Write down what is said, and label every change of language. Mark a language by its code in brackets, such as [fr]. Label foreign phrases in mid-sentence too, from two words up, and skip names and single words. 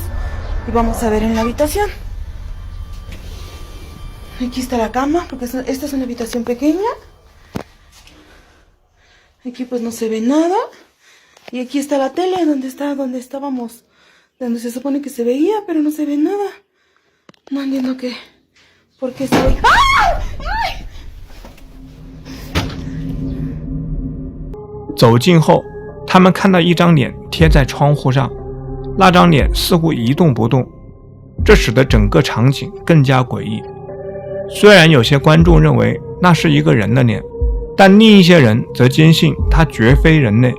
[es] Y vamos a ver en la habitación. Aquí está la cama, porque esta es una habitación pequeña. Aquí pues no se ve nada. Y aquí está la tele, donde estábamos, donde se supone que se veía, pero no se ve nada. No entiendo por qué se ve. ¡Ah! ¡Ay! [zh] 走近后，他们看到一张脸贴在窗户上，那张脸似乎一动不动，这使得整个场景更加诡异。虽然有些观众认为那是一个人的脸，但另一些人则坚信它绝非人类。